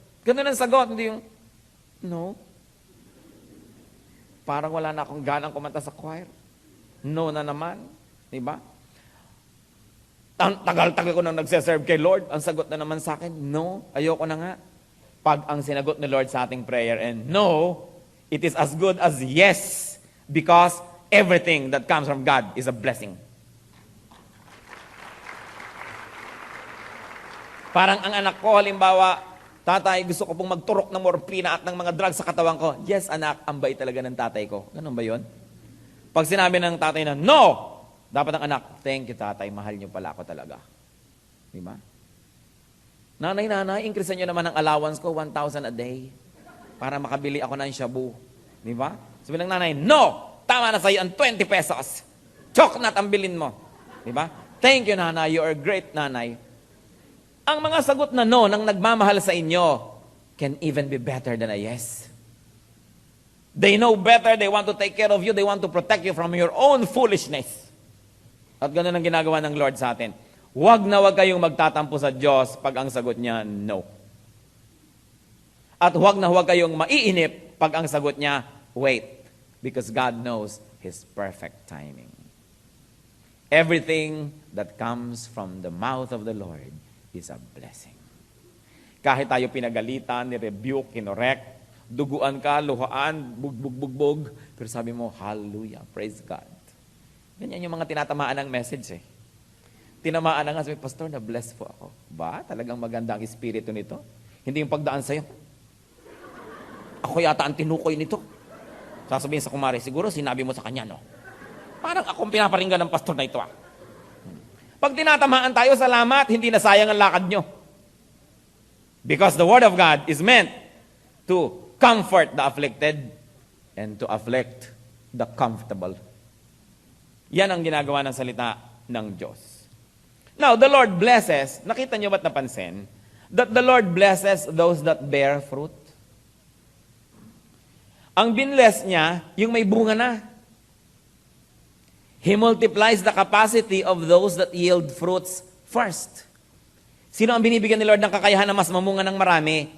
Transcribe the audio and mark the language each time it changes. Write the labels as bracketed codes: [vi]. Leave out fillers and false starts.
[tl] Ganun ang sagot, hindi yung, no. Parang wala na akong ganang kumanta sa choir. No na naman. Diba? Tagal-tagal ko nang nagseserve kay Lord. Ang sagot na naman sa akin, no, ayoko na nga. Pag ang sinagot ni Lord sa ating prayer, [en] and no, it is as good as yes, because everything that comes from God is a blessing. [tl] Parang ang anak ko, halimbawa, tatay, gusto ko pong magturok ng morphina at ng mga drugs sa katawan ko. Yes, anak, ang bait talaga ng tatay ko. Ganun ba yon? Pag sinabi ng tatay na, no! Dapat ang anak, thank you tatay, mahal niyo pala ako talaga. Di ba? Nanay, increase niyo naman ang allowance ko, 1,000 a day. Para makabili ako ng shabu. Di ba? Sabi ng nanay, no! Tama na sa'yo ang 20 pesos. Choknat ang bilin mo. Di ba? [en] Thank you, nanay. You are great, nanay. [tl] Ang mga sagot na no ng nagmamahal sa inyo [en] can even be better than a yes. They know better. They want to take care of you. They want to protect you from your own foolishness. [tl] At ganun ang ginagawa ng Lord sa atin. Huwag na huwag kayong magtatampo sa Diyos pag ang sagot niya, no. At huwag na huwag kayong maiinip pag ang sagot niya, wait. [en] Because God knows His perfect timing. Everything that comes from the mouth of the Lord is a blessing. [tl] Kahit tayo pinagalitan, ni-rebuke, kinorek, duguan ka, luhaan, bugbog, pero sabi mo, hallelujah, praise God. Ganyan yung mga tinatamaan ng message eh. Tinamaan na nga, sabi, Pastor, na-bless po ako. Ba? Talagang maganda ang espiritu nito? Hindi yung pagdaan sa'yo. Ako yata ang tinukoy nito. Sasabihin sa kumari, siguro sinabi mo sa kanya, no? Parang akong pinaparinggan ng pastor na ito ah. Pag tinatamaan tayo, salamat, hindi na sayang ang lakad nyo. [en] Because the Word of God is meant to comfort the afflicted and to afflict the comfortable. [tl] Yan ang ginagawa ng salita ng Diyos. [en] Now, the Lord blesses, [tl] nakita nyo ba't napansin, [en] that the Lord blesses those that bear fruit? [tl] Ang binless niya, yung may bunga na. [en] He multiplies the capacity of those that yield fruits first. [tl] Sino ang binibigyan ni Lord ng kakayahan na mas mamunga ng marami?